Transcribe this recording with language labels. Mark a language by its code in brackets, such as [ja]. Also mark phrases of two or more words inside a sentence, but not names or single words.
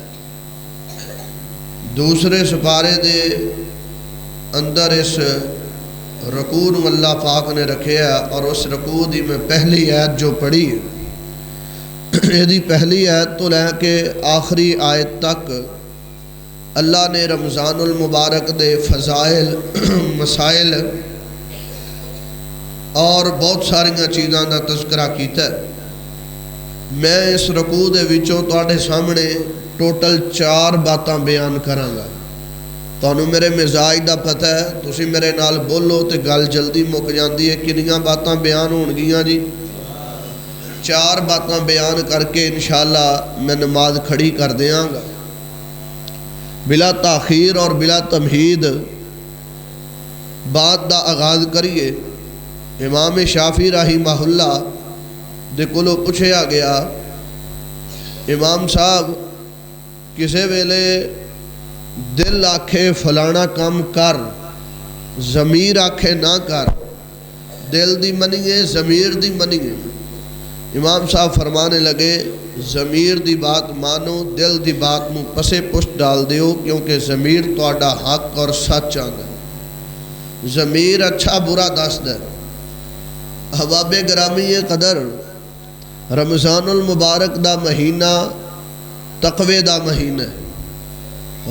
[pa] دوسرے سپارے دے اندر اس رکوع نو اللہ پاک نے رکھیا ہے، اور اس رکوع دی میں پہلی آیت جو پڑھی ہے، یہ پہلی آیت تو لے کے آخری آیت تک اللہ نے رمضان المبارک دے فضائل، مسائل اور بہت ساریاں چیزاں دا تذکرہ کیتا ہے۔ میں اس رکوع دے وچوں تواڈے سامنے ٹوٹل 4 باتاں بیان کراں گا۔ تانوں میرے مزاج دا پتہ ہے، تسی میرے نال بولو تے گل جلدی مک جاندی ہے۔ کنیاں باتاں بیان ہون گیاں جی؟ 4 باتاں بیان کر کے انشاءاللہ میں نماز کھڑی کر دیاں گا۔ بلا تاخیر اور بلا تمہید بات دا آغاز کریے۔ امام شافعی رحمہ اللہ دے کولوں پوچھیا گیا، امام صاحب کسے ویلے دل آکھے فلانا کام کر، ضمیر آکھے نہ کر، دل دی منیے، ضمیر دی منیے؟ امام صاحب فرمانے لگے، ضمیر دی بات مانو، دل دی بات نو پسے پشت ڈال دیو، کیونکہ ضمیر تواڈا حق اور سچ آندا ہے۔ ضمیر اچھا برا دس دے۔ احباب گرامی قدر، رمضان المبارک دا مہینہ تقوی دا مہینہ ہے۔